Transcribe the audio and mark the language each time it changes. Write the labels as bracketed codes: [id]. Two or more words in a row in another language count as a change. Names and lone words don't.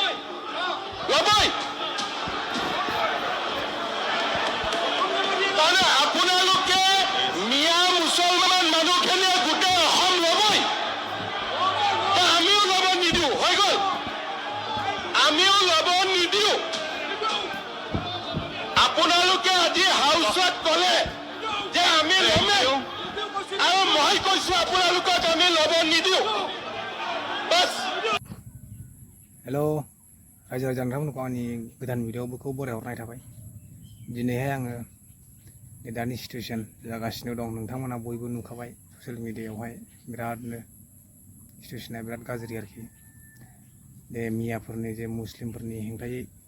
[as] তাৰমানে আপোনালোকে মিয়া মুছলমান মানুহখিনিয়ে গোটেই অসম ল'বই আমিও ল'ব নিদিওঁ হৈ গ'ল আমিও ল'ব নিদিওঁ আপোনালোকে আজি হাউচত ক'লে যে আমি ল'মেই আৰু মই কৈছো আপোনালোকক আমি ল'ব নিদিওঁ বাছ [brx] हेलो रायजो राजा नोंथांमोनखौ आंनि गोदान भिडिअ'खौ बरायहरनाय थाबाय दिनैहाय आङो दानि सिटुएसन जागासिनो दं नोंथांमोना बयबो नुखाबाय [en] social media [brx] बिरादनो सिटुएसना बिराद गाज्रि आरोखि बे मियाफोरनि जे मुस्लिमफोरनि हेंथायै